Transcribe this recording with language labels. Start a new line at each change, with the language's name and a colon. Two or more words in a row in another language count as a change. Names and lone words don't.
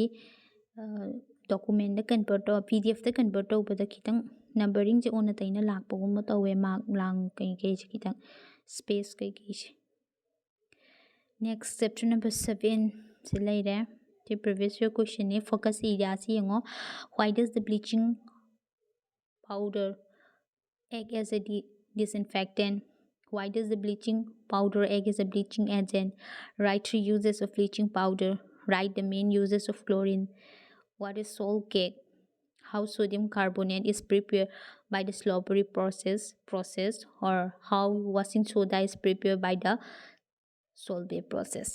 English: document convert
Manipuri: ꯇꯧ ꯄꯤ ꯗꯤ
English: after convert
Manipuri: ꯇꯧꯕꯗ ꯈꯤꯇꯪ ꯅꯝꯕꯔꯤꯡꯁꯦ ꯑꯣꯟꯅ ꯇꯩꯅ ꯂꯥꯛꯄꯒꯨꯝꯕ ꯇꯧꯋꯦ ꯃꯥꯔꯛ ꯂꯥꯡ ꯀꯩꯀꯩꯁꯦ ꯈꯤꯇꯪ ꯁ꯭ꯄꯦꯁ ꯀꯩꯀꯩꯁꯦ
English: next chapter number 7
Manipuri: ꯁꯤ ꯂꯩꯔꯦ ꯁꯤ
English: previous year ꯀꯣꯏꯁꯟꯅꯦ focus area ꯌꯦꯡꯉꯣ why does the bleaching powder act as a disinfectant? Why does the bleaching powder act as a bleaching agent? Write 3 uses of bleaching powder. Write the main uses of chlorine. What is salt cake? How sodium carbonate is prepared by the slurry process or how washing soda is prepared by the solvay process.